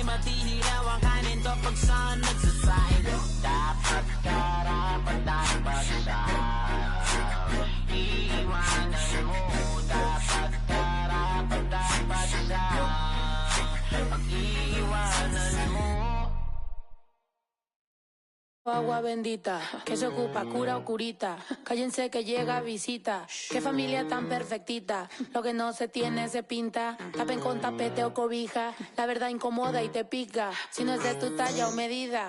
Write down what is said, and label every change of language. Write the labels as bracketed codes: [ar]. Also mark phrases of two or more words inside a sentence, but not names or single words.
[tl] At ihilaw ang kanin to pag saan nagsasaing. Dapat karapat dapat siya, iiwanan mo. Dapat karapat dapat siya, pag-iiwanan mo. [es] Agua bendita, que se ocupa, cura o curita. Cállense que llega visita. Qué familia tan perfectita. Lo que no se tiene se pinta. Tapen con tapete o cobija. La verdad incomoda y te pica. Si no es de tu talla o medida.